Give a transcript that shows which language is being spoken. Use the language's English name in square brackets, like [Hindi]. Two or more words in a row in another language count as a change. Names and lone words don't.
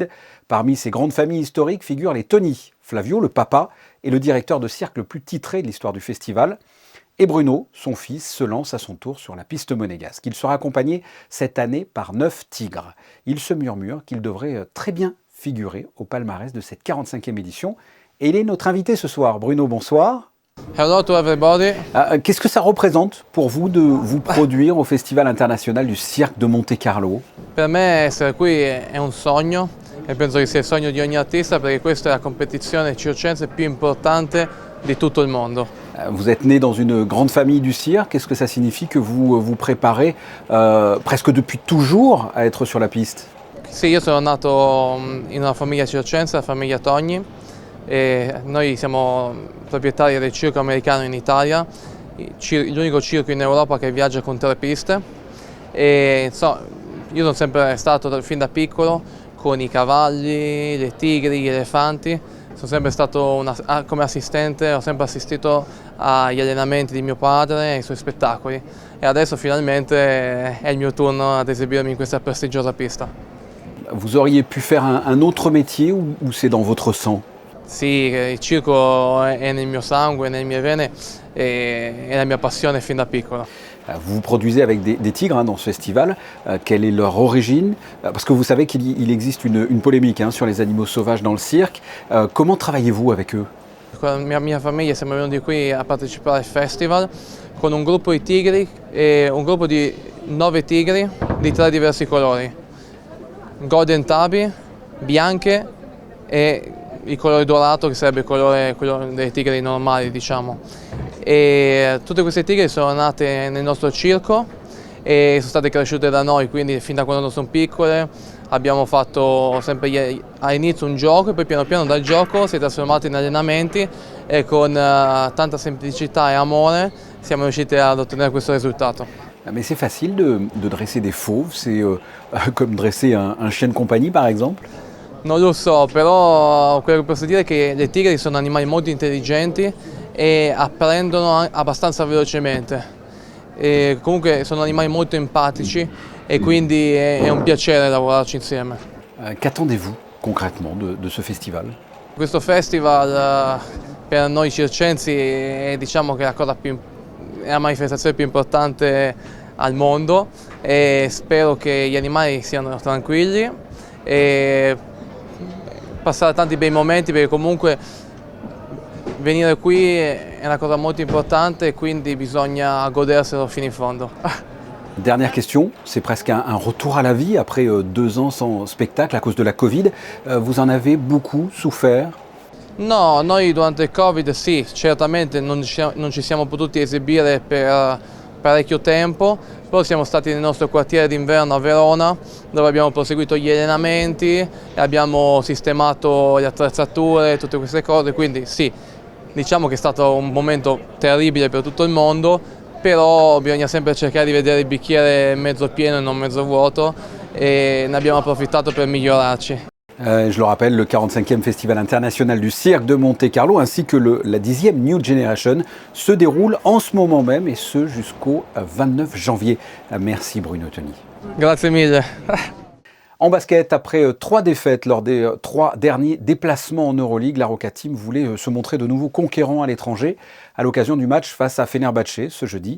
[French] Parmi ces grandes familles historiques figurent les Toni. Flavio, le papa, est le directeur de cirque le plus titré de l'histoire du festival. Et Bruno, son fils, se lance à son tour sur la piste monégasque. Il sera accompagné cette année par 9 tigres. Il se murmure qu'il devrait très bien figurer au palmarès de cette 45e édition. Et il est notre invité ce soir. Bruno, bonsoir. [English] Hello to everybody. [French] Qu'est-ce que ça représente pour vous de vous produire au Festival international du cirque de Monte-Carlo? [Italian] Per me essere qui è un sogno e penso che sia il sogno di ogni artista perché questa è la competizione circense più importante di tutto il mondo. [French] Vous êtes né dans une grande famille du cirque. Qu'est-ce que ça signifie que vous vous préparez presque depuis toujours à être sur la piste? [Italian] Sì, io sono nato in una famiglia circense, la famiglia Togni. E noi siamo proprietari del circo americano in Italia, l'unico circo in Europa che viaggia con 3 piste. E insomma, io sono sempre stato fin da piccolo con i cavalli, le tigri, gli elefanti. Sono sempre stato come assistente, ho sempre assistito agli allenamenti di mio padre e ai suoi spettacoli. E adesso finalmente è il mio turno ad esibirmi in questa prestigiosa pista. [French] Vous auriez pu faire un autre métier ou c'est dans votre sang? [Italian] Sì, il circo è nel mio sangue, nelle mie vene e è la mia passione fin da piccolo. [French] Vous vous produisez avec des tigres dans ce festival. Quelle est leur origine? Parce que vous savez qu'il existe une polémique sur les animaux sauvages dans le cirque. Comment travaillez-vous avec eux? [Italian] Con la mia famiglia siamo venuti qui a partecipare al festival con un gruppo di tigri e un gruppo di 9 tigri di 3 diversi colori. [English] Golden tabby, [Italian] bianche e il colore dorato che sarebbe quello dei tigri normali, diciamo. E tutte queste tigri sono nate nel nostro circo e sono state cresciute da noi, quindi fin da quando sono piccole abbiamo fatto sempre all'inizio un gioco e poi piano piano dal gioco si è trasformato in allenamenti e con tanta semplicità e amore siamo riusciti ad ottenere questo risultato. [French] Mais c'est facile de dresser des fauves, c'est comme dresser un chien de compagnie par exemple? [Italian] Non lo so, però quello che posso dire è che le tigri sono animali molto intelligenti e apprendono abbastanza velocemente. E comunque sono animali molto empatici e quindi è un piacere lavorarci insieme. [French] Qu'attendez-vous concrètement de ce festival? [Italian] Questo festival per noi circensi è, diciamo che è la manifestazione più importante al mondo e spero che gli animali siano tranquilli e passare tanti bei momenti perché comunque venire qui è una cosa molto importante e quindi bisogna goderselo fino in fondo. [French] Dernière question, c'est presque un retour à la vie après 2 ans sans spectacle à cause de la Covid. Vous en avez beaucoup souffert? [Italian] No, noi durante il Covid sì, certamente non ci siamo potuti esibire per parecchio tempo, poi siamo stati nel nostro quartiere d'inverno a Verona dove abbiamo proseguito gli allenamenti e abbiamo sistemato le attrezzature, tutte queste cose, quindi sì, diciamo che è stato un momento terribile per tutto il mondo, però bisogna sempre cercare di vedere il bicchiere mezzo pieno e non mezzo vuoto e ne abbiamo approfittato per migliorarci. [French] Je le rappelle, le 45e Festival international du cirque de Monte-Carlo ainsi que la 10e New Generation se déroule en ce moment même et ce jusqu'au 29 janvier. Merci Bruno Toni. [Italian] Grazie mille. [French] En basket, après 3 défaites lors des 3 derniers déplacements en Euroleague, la Roca Team voulait se montrer de nouveau conquérant à l'étranger à l'occasion du match face à Fenerbahçe ce jeudi.